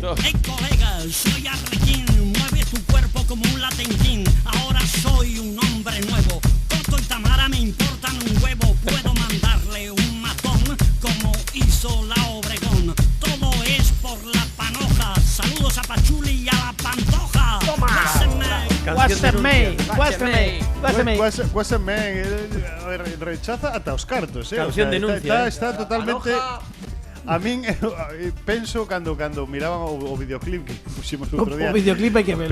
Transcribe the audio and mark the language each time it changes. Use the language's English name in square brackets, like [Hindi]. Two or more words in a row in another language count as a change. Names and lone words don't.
[Spanish] Hey colega, soy Arlequín, mueve tu cuerpo como un latenquín. Ahora soy un hombre nuevo. Coto y Tamara me importan un huevo. Puedo mandarle un matón como hizo la Obregón. Todo es por la panoja. Saludos a Pachuli y a la Pantoja. Toma. [Galician] Rechaza ata os cartos, Canción denuncia, está totalmente. A min penso cando miraban o videoclip que puximos outro día. O videoclip hai que verlo.